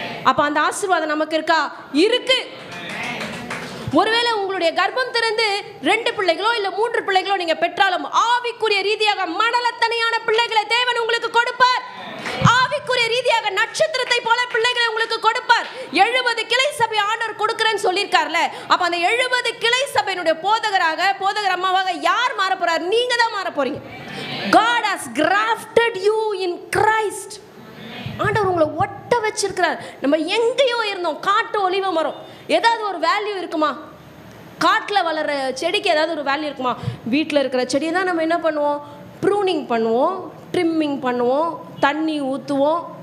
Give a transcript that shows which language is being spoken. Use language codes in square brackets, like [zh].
[ta] அப்ப அந்த ஆசீர்வாதம் நமக்கு இருக்கா? இருக்கு. ஒருவேளை உங்களுடைய கர்ப்பம் திறந்து 2 பிள்ளைகளோ இல்ல 3 பிள்ளைகளோ நீங்க பெற்றாலும் ஆவிக்குரிய ரீதியாக மணலத்தனையான பிள்ளைகளை தேவன் உங்களுக்கு கொடுப்பார். ஆவிக்குரிய ரீதியாக நட்சத்திரத்தை போல பிள்ளைகளை உங்களுக்கு கொடுப்பார். 70 கிளை சபை ஆண்டவர் கொடுக்கிறேன்னு சொல்லியிருக்கார்ல, அப்ப அந்த 70 கிளை சபையினுடைய போதகர் அம்மாவாக யார் மாற போறார்? நீங்க தான் மாற போறீங்க. [en] God has grafted you in Christ. [ta] ஆண்டவர் உங்களை ஒட்ட வச்சிருக்கிறார். நம்ம எங்கேயோ இருந்தோம், காட்டு ஒலிவ மரம், ஏதாவது ஒரு வேல்யூ இருக்குமா? காட்டில் வளர்கிற செடிக்கு ஏதாவது ஒரு வேல்யூ இருக்குமா? வீட்டில் இருக்கிற செடியை தான் நம்ம என்ன பண்ணுவோம்? ப்ரூனிங் பண்ணுவோம், ட்ரிம்மிங் பண்ணுவோம், தண்ணி ஊற்றுவோம்.